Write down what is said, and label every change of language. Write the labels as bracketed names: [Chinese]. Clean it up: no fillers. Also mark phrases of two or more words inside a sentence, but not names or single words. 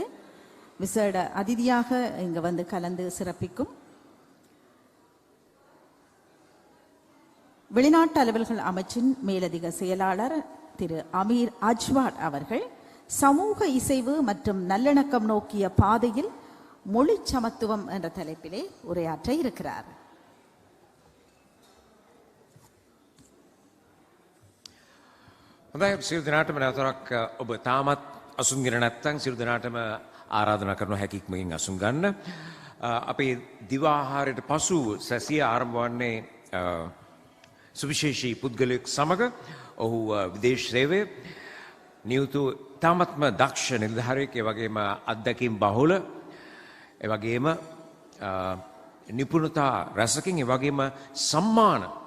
[Tamil] விசேட அதிதியாக இங்கு வந்து கலந்து சிறப்பிக்கும் வெளிநாட்டு அலுவல்கள் அமைச்சின் மேலதிக செயலாளர் திரு அமீர் அஜ்வாட் அவர்கள் சமூக இசைவு மற்றும் நல்லிணக்கம் நோக்கிய பாதையில் மொழி சமத்துவம் என்ற தலைப்பிலே உரையாற்ற இருக்கிறார். [Sinhala] හොඳයි සියලු දෙනාටම නැවතක් ඔබ තාමත් අසුන්ගෙන නැත්නම් සියලු දෙනාටම ආරාධනා කරන හැකියක්මකින් අසුන් ගන්න. අපේ දිව ආහාරයට පසු සැසිය ආරම්භ වන්නේ සුවිශේෂී පුද්ගලයෙක් සමග ඔහු විදේශ සේවයේ නියුතු තාමත්ම දක්ෂ නිලධාරියෙක්, ඒ වගේම අත්දැකීම් බහුල, ඒ වගේම නිපුණතා රසකින්, ඒ වගේම සම්මාන